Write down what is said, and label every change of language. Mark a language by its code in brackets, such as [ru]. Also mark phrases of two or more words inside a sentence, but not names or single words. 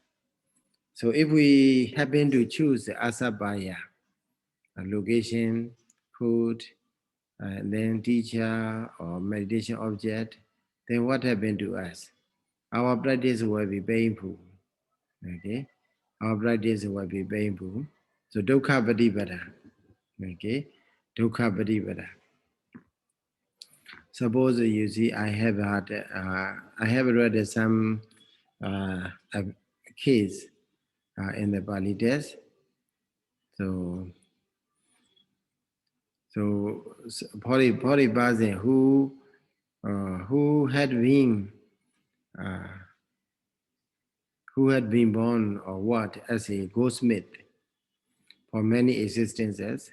[en] So if we happen to choose the asabaya, location, food, and then teacher or meditation object, then what happened to us? Our practice will be painful. Okay, our practice will be painful. [pi] So dukkha paṭipadā. Okay, dukkha paṭipadā. [en] Suppose you see, I have read some a case in the Pali test. So, for a person who had been uh, born or what as a goldsmith for many existences.